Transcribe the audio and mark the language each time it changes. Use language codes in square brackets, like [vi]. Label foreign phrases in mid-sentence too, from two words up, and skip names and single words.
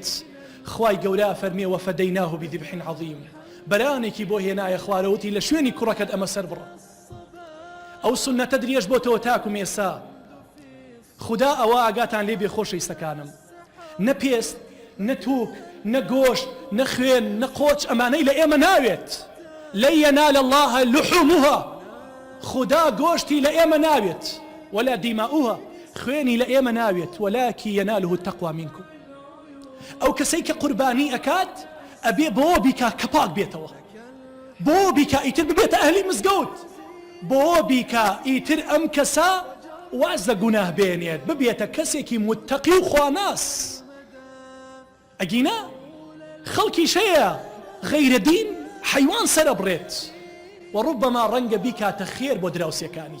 [ckb] خوای گەورە فەرمێ [ar] وەفەدەیناه بذبح عظیم، [ckb] بەرانێکی بۆ هێنایە خوارەوتی لە شوێنی کوڕەکەت ئەمە سەربڕە. ئەو سنەتە درێژ بۆتەوە تاکو مێسا. خدا ئەوە ئاگاتان لێ بێ خۆشەویستەکانم، نە پێست، نە تووک، نە گۆشت، نە خوێن، نە قۆچ، ئەمانەی لە ئێمە ناوێت. [ar] لن ينال الله لحومها، [ckb] خدا گۆشتی لە ئێمە ناوێت، [ar] ولا دیماؤها، [ckb] خوێنی لە ئێمە ناوێت، [ar] ولكن يناله التقوى منكم. [ckb] ئەو کەسەی کە قوربانی ئەکات ئەبێ بۆ بیکا کە پاک بێتەوە، بۆ بیکا ئیتر ببێتە ئەهلی مزگەوت، بۆ بیکا ئیتر ئەم کەسە واز لە گوناه بێنێت، ببێتە کەسێکی متقی و خواناس. ئەگینا خەڵکی شەیە غەیرە دین حەیوان سەرە بڕێت و ڕوبەما ڕەنگە بیکاتە خێر بۆ دراوسەکانی.